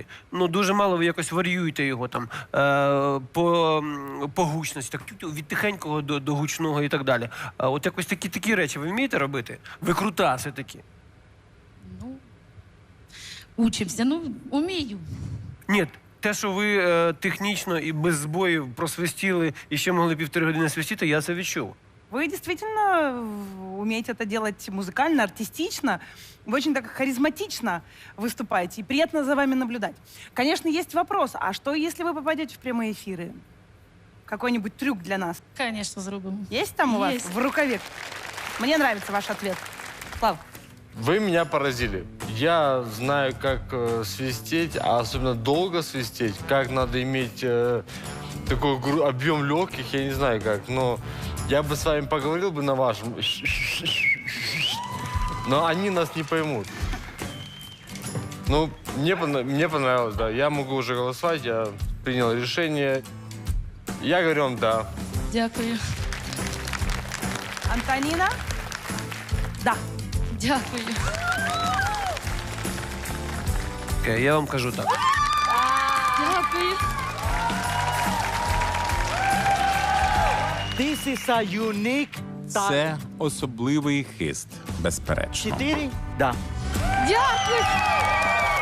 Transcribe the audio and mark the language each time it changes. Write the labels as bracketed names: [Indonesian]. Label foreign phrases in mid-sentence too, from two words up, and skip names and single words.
[Ukrainian] Ну, дуже мало ви якось варіюєте його там по гучності, так від тихенького до гучного і так далі. От якось такі речі ви вмієте робити? Ви крутаси такі. Ну, учимося. Ну, умію. Ні, те, що ви технічно і без збоїв просвистіли і ще могли 1,5 години свистіти, я це відчув. [Russian] Вы действительно умеете это делать музыкально, артистично. Вы очень так харизматично выступаете, и приятно за вами наблюдать. Конечно, есть вопрос, а что, если вы попадете в прямые эфиры? Какой-нибудь трюк для нас? [Ukrainian] Звісно, зробимо. [Russian] Есть там у вас Есть. в рукаве? Мне нравится ваш ответ. Слава. Вы меня поразили. Я знаю, как свистеть, а особенно долго свистеть, как надо иметь такой объем легких, я не знаю как, но я бы с вами поговорил бы на вашем, но они нас не поймут. Ну, мне понравилось, да. Я могу уже голосовать, я принял решение. Я говорю вам да. [Ukrainian] Дякую. [Russian] Антонина? Да. [Ukrainian] Дякую. Окей, я вам кажу так. Дякую. [English] This is a unique talent. [Ukrainian] Це особливий хист, безперечно. [Russian] 4? Да. [Ukrainian] Дякую.